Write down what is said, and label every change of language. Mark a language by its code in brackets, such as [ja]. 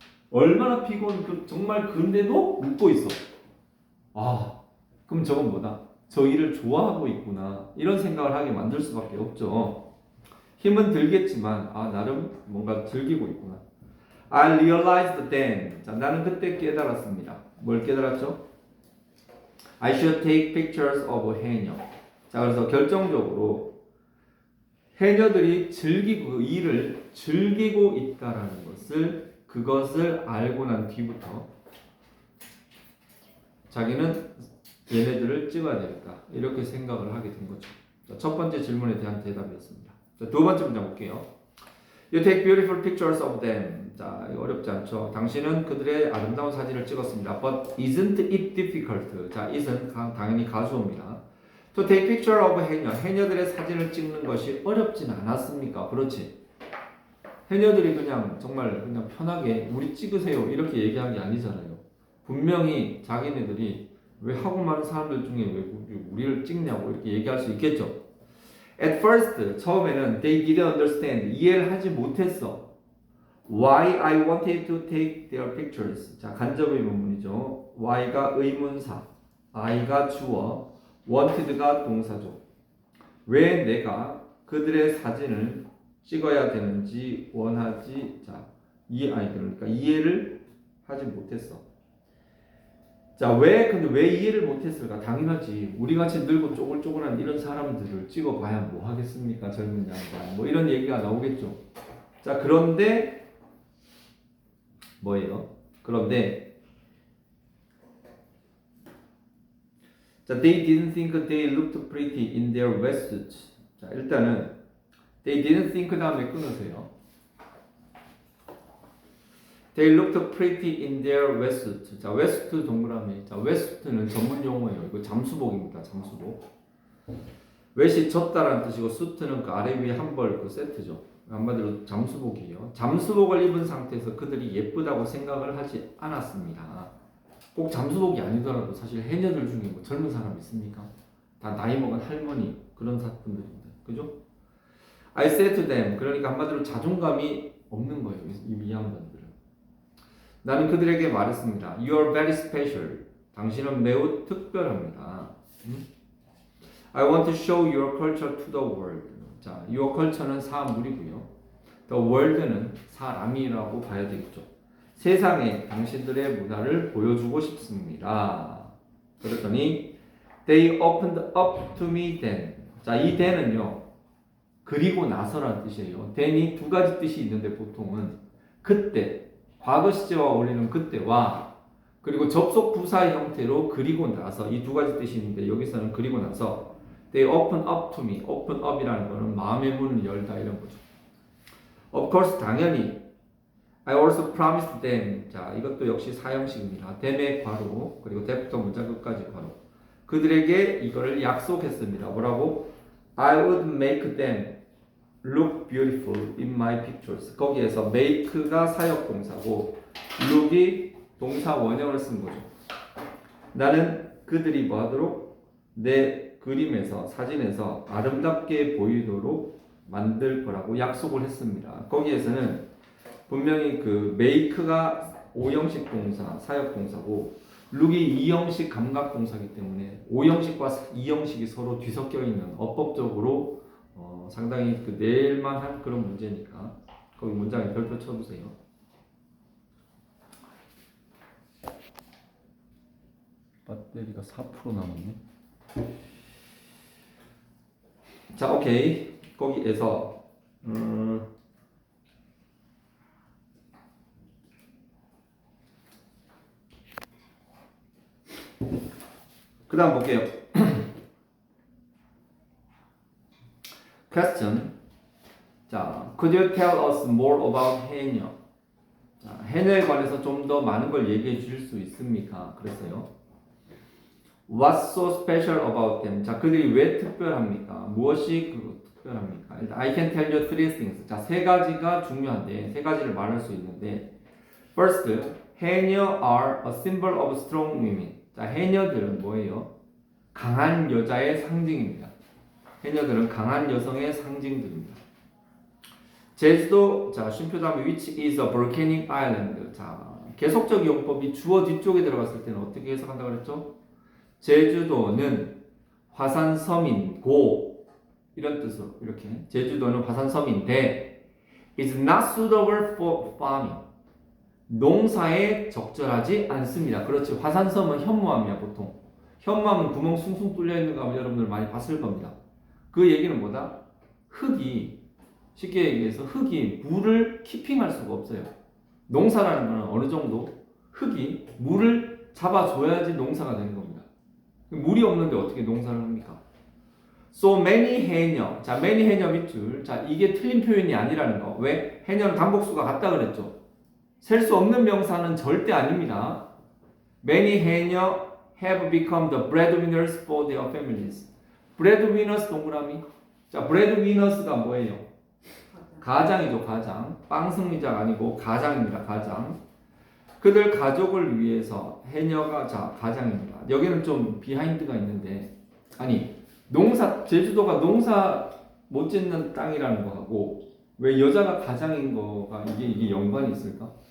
[ko] 얼마나 정말 근데도 웃고 있어. 아, 그럼 저건 뭐다? 저 일을 좋아하고 있구나. 이런 생각을 하게 만들 수밖에 없죠. 힘은 들겠지만, 나름 뭔가 즐기고 있구나. [en] I realized then. [ko] 자, 나는 그때 깨달았습니다. 뭘 깨달았죠? [en] I should take pictures of 해녀. [ko] 자, 그래서 결정적으로 해녀들이 그 일을 즐기고 있다라는 그것을 알고 난 뒤부터 자기는 얘네들을 찍어야 되겠다. 이렇게 생각을 하게 된 거죠. 자, 첫 번째 질문에 대한 대답이었습니다. 자, 두 번째 문장 볼게요. [en] You take beautiful pictures of them. [ko] 자, 이거 어렵지 않죠. 당신은 그들의 아름다운 사진을 찍었습니다. [en] But isn't it difficult? [ko] 자, isn't 당연히 가수어입니다. [en] To take picture of [ko] 해녀들의 사진을 찍는 것이 어렵진 않았습니까? 그렇지. 해녀들이 정말 편하게 우리 찍으세요 이렇게 얘기한 게 아니잖아요. 분명히 자기네들이 왜 하고 많은 사람들 중에 왜 우리를 찍냐고 이렇게 얘기할 수 있겠죠. [en] At first, [ko] 처음에는 [en] they didn't understand, [ko] 이해를 하지 못했어. [en] Why I wanted to take their pictures. [ko] 자, 간접 의문문이죠. Why가 의문사, I가 주어, wanted가 동사죠. 왜 내가 그들의 사진을 찍어야 되는지 원하지. 자, 그러니까 이해를 하지 못했어. 자, 근데 왜 이해를 못했을까? 당연하지. 우리 같이 늙고 쪼글쪼글한 이런 사람들을 찍어봐야 뭐 하겠습니까? 젊은 양반. 뭐 이런 얘기가 나오겠죠. 자, 그런데 뭐예요? [en] 자, they didn't think they looked pretty in their wetsuits. [ko] 자, 일단은 [en] they didn't think [ko] 다음에 끊으세요. [en] They looked pretty in their wetsuit. [ko] 자, wetsuit 동그라미. 자, wetsuit는 전문 용어예요. 이거 잠수복입니다. 잠수복. wet이 젖다라는 뜻이고 suit는 그 아래 위에 한 벌 그 세트죠. 한마디로 잠수복이에요. 잠수복을 입은 상태에서 그들이 예쁘다고 생각을 하지 않았습니다. 꼭 잠수복이 아니더라도 사실 해녀들 중에 뭐 젊은 사람 있습니까? 다 나이 먹은 할머니 그런 분들인데, 그죠? [en] I said to them. [ko] 그러니까 한마디로 자존감이 없는 거예요. 이 양반들은. 나는 그들에게 말했습니다. [en] You are very special. [ko] 당신은 매우 특별합니다. [en] I want to show your culture to the world. [ko] 자, [en] your culture [ko] 는 사물이고요. [en] The world [ko] 는 사람이라고 봐야 되겠죠. 세상에 당신들의 문화를 보여주고 싶습니다. 그랬더니 [en] They opened up to me then. [ko] 자, 이 then은요. 그리고 나서라는 뜻이에요. then이 두 가지 뜻이 있는데 보통은 그때, 과거 시제와 어울리는 그때와 그리고 접속 부사의 형태로 그리고 나서 이 두 가지 뜻이 있는데 여기서는 그리고 나서 [en] They open up to me. [ko] open up이라는 거는 마음의 문을 열다 이런 거죠. [en] Of course, [ko] 당연히 [en] I also promised them. [ko] 자, 이것도 역시 사형식입니다. them의 괄호 그리고 the부터 문장 끝까지 괄호. 그들에게 이거를 약속했습니다. 뭐라고? [en] I would make them look beautiful in my pictures. [ko] 거기에서 make가 사역동사고 look이 동사 원형을 쓴 거죠. 나는 그들이 뭐하도록 내 그림에서 사진에서 아름답게 보이도록 만들 거라고 약속을 했습니다. 거기에서는 분명히 그 make가 5형식 동사, 사역 동사고 look이 2형식 감각 동사이기 때문에 5형식과 2형식이 서로 뒤섞여 있는 어법적으로 상당히 그 낼만한 그런 문제니까 거기 문장에 별표 쳐주세요. 배터리가 4% 남았네. 자, 오케이. 거기에서 그 다음 볼게요. [en] Question. [ko] 자, [en] could you tell us more about [ko] 해녀? 자, 해녀에 관해서 좀 더 많은 걸 얘기해 주실 수 있습니까? 그랬어요. [en] What's so special about them? [ko] 자, 그들이 왜 특별합니까? 무엇이 특별합니까? 일단 [en] I can tell you three things. [ko] 자, 세 가지가 중요한데 세 가지를 말할 수 있는데 [en] First, 해녀 are a symbol of strong women. [ko] 자, 해녀들은 뭐예요? 강한 여자의 상징입니다. 해녀들은 강한 여성의 상징들입니다. 제주도, 자, 쉼표 다음에 [en] which is a volcanic island. [ko] 자, 계속적 이용법이 주어 뒤쪽에 들어갔을 때는 어떻게 해석한다고 그랬죠? 제주도는 화산섬이고 이런 뜻으로 이렇게 제주도는 화산섬인데 [en] is not suitable for farming. [ko] 농사에 적절하지 않습니다. 그렇지. 화산섬은 현무암이야 보통. 현무암은 구멍 숭숭 뚫려 있는 거 여러분들 많이 봤을 겁니다. 그 얘기는 뭐다? 흙이 쉽게 얘기해서 흙이 물을 키핑할 수가 없어요. 농사라는 거는 어느 정도 흙이 물을 잡아줘야지 농사가 되는 겁니다. 물이 없는데 어떻게 농사를 합니까? [en] So many [ko] 해녀. 자, many 해녀 밑줄. 자, 이게 틀린 표현이 아니라는 거. 왜? 해녀는 단복수가 같다 그랬죠. 셀 수 없는 명사는 절대 아닙니다. [en] Many 해녀 have become the breadwinners for their families. [ko] breadwinners 동그라미. 자, breadwinners가 뭐예요? 가장이죠, 가장. 빵 승리자가 아니고 가장입니다, 가장. 그들 가족을 위해서 해녀가 자, 가장입니다. 여기는 좀 비하인드가 있는데 아니, 농사 제주도가 농사 못 짓는 땅이라는 거하고 왜 여자가 가장인 거가 이게 연관이 있을까?